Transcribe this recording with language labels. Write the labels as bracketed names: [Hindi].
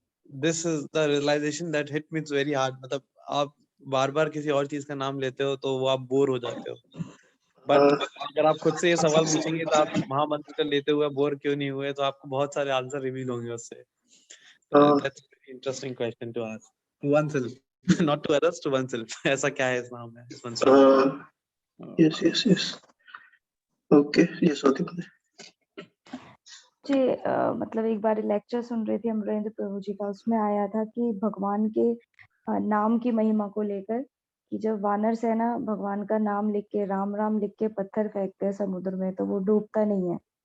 [English] This is the realization that hit me very hard. [Hindi] मतलब आप बार बार किसी और चीज का नाम लेते हो तो वो आप बोर हो जाते हो, बट अगर आप खुद से ये सवाल पूछेंगे तो आप महामंत्र का लेते हुए बोर क्यों नहीं हुए, तो आपको बहुत सारे आंसर रिवील होंगे उससे। [English] That's a very interesting question to ask to oneself, not to others, to oneself. [Hindi] ऐसा क्या है इस नाम में, इस मंत्र में? यस ओके, यस होती है जी। मतलब एक बार लेक्चर सुन रही थी अमरेंद्र प्रभु जी का, उसमें आया था कि भगवान के नाम की महिमा को लेकर, कि जब वानर सेना भगवान का नाम लिख के, राम राम लिख के पत्थर फेंकते हैं समुद्र में तो वो डूबता नहीं है।